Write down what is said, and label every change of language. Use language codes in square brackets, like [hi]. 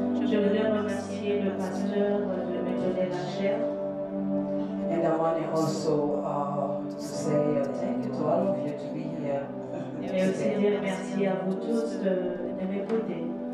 [fr] Je voudrais remercier le pasteur de me donner la chair. [en] And I want to also to say thank you to all of you to be here. [fr] Et aussi dire merci à vous tous de m'écouter.